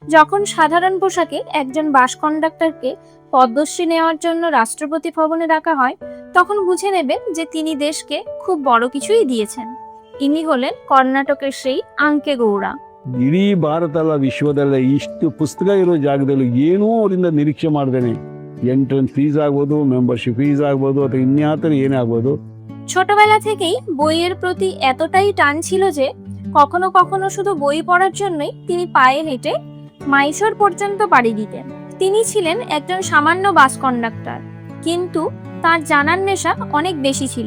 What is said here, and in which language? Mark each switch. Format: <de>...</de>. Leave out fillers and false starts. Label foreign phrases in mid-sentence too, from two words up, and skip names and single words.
<bn>যখন সাধারণ পোশাকে একজন বাস কন্ডাক্টরকে পদ্মশ্রী নেওয়ার জন্য রাষ্ট্রপতি ভবনে ডাকা হয়, তখন বুঝে নেবেন যে তিনি দেশকে খুব বড় কিছুই দিয়েছেন। ইনি হলেন কর্ণাটকের সেই আঙ্কে গৌড়া।</bn> <kn>ಇಡೀ ಭಾರತ ಅಲ್ಲ, ವಿಶ್ವದಲ್ಲ ಇಷ್ಟು ಪುಸ್ತಕ ಇರೋ ಜಾಗದಲ್ಲಿ ಏನೂ ಅವರಿಂದ ನಿರೀಕ್ಷೆ ಮಾಡ್ದೇನೆ</kn> <en>entrance fees</en> <kn>ಆಗ್ಬೋದು,</kn> <en>membership fees</en> <kn>ಆಗ್ಬೋದು, ಅಥವಾ ಇನ್ಯಾತರ ಏನೇ ಆಗ್ಬೋದು।</kn> <bn>ছোটবেলা থেকেই বইয়ের প্রতি এতটাই টান ছিল যে কখনো কখনো শুধু বই পড়ার জন্যই তিনি পায়ে হেঁটে মাইশোর পর্যন্ত পাড়ি দিতেন। তিনি ছিলেন একজন সামান্য বাস কন্ডাক্টর, কিন্তু তার জানার নেশা অনেক বেশি ছিল।</bn>